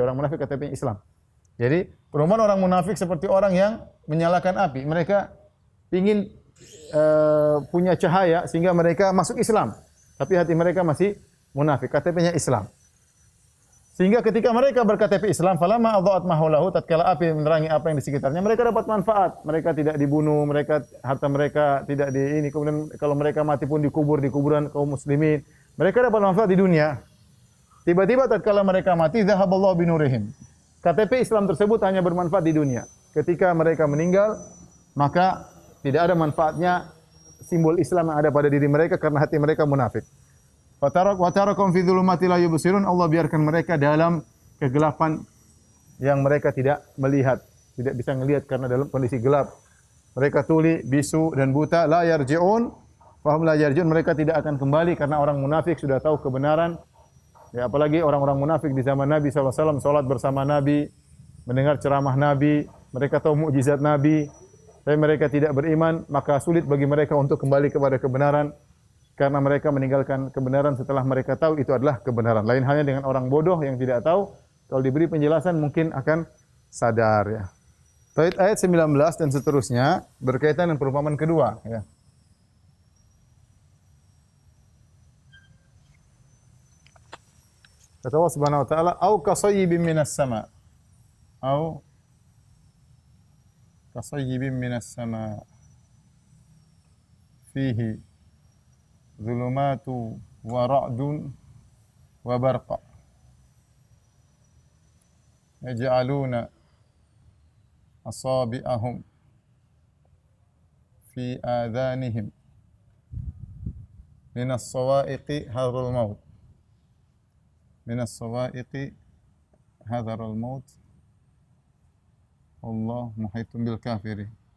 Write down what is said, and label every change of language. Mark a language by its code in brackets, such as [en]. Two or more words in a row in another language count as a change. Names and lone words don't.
[id] Orang munafik KTP Islam. Jadi, perumpamaan orang munafik seperti orang yang menyalakan api. Mereka ingin punya cahaya sehingga mereka masuk Islam. Tapi hati mereka masih munafik. KTP-nya Islam. Sehingga ketika mereka berKTP Islam, [ar] فلما أضاءت ما حوله, [id] tatkala api menerangi apa yang di sekitarnya, mereka dapat manfaat. Mereka tidak dibunuh, harta mereka tidak kemudian kalau mereka mati pun dikubur di kuburan kaum muslimin. Mereka dapat manfaat di dunia. Tiba-tiba tatkala mereka mati, [ar] ذهب الله بنورهم. [id] KTP Islam tersebut hanya bermanfaat di dunia. Ketika mereka meninggal, maka tidak ada manfaatnya simbol Islam yang ada pada diri mereka karena hati mereka munafik. [ar] وتركهم في ظلمات لا يبصرون. [id] Allah biarkan mereka dalam kegelapan yang mereka tidak melihat, tidak bisa melihat karena dalam kondisi gelap. Mereka tuli, bisu dan buta. [ar] لا يرجعون، فهم لا يرجعون. [id] Mereka tidak akan kembali karena orang munafik sudah tahu kebenaran. Ya, apalagi orang-orang munafik di zaman Nabi SAW, salat bersama Nabi, mendengar ceramah Nabi, mereka tahu mukjizat Nabi, tapi mereka tidak beriman, maka sulit bagi mereka untuk kembali kepada kebenaran. Karena mereka meninggalkan kebenaran setelah mereka tahu itu adalah kebenaran. Lain halnya dengan orang bodoh yang tidak tahu, kalau diberi penjelasan mungkin akan sadar ya. Ayat 19 dan seterusnya berkaitan dengan perumpamaan kedua ya. [ar] Kata Allah سبحانه وتعالى, "أو كصيب من السماء." أو كصيب من السماء. فيه ظلمات ورعد وبرق يجعلون أصابعهم في آذانهم من الصواعق حذر الموت الله محيط بالكافرين.